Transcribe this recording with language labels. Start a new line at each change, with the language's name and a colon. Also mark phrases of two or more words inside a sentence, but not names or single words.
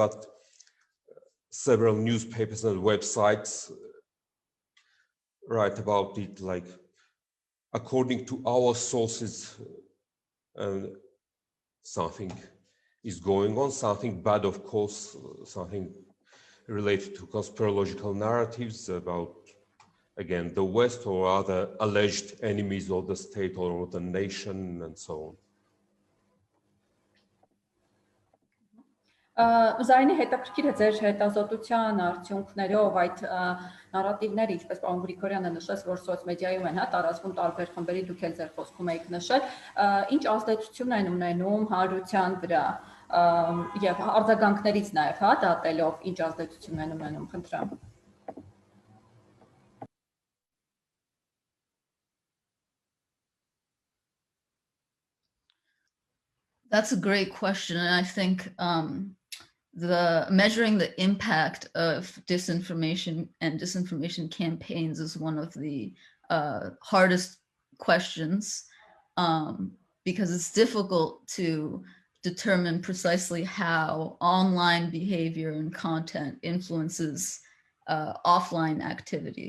English: But several newspapers and websites write about it, like, according to our sources, something is going on, something bad, of course, something related to conspirological narratives about, again, the West or other alleged enemies of the state or the nation and so on.
Armenian: Զարինի հետաքրքիր է ձեր հետազոտության արդյունքներով այդ նարատիվները, ինչպես պարոն Գրիգորյանը նշեց, որ սոցմեդիայում են տարածվում տարբեր խմբերի, դուք էլ ձեր խոսքում եք նշել, ինչ ազդեցություն են ունենում հանրության վրա եւ արձագանքներից նաեւ դատելով ինչ ազդեցություն են ունենում, խնդրեմ։
English: That's a great question, and I think measuring the impact of disinformation and disinformation campaigns is one of the hardest questions, because it's difficult to determine precisely how online behavior and content influences offline activity.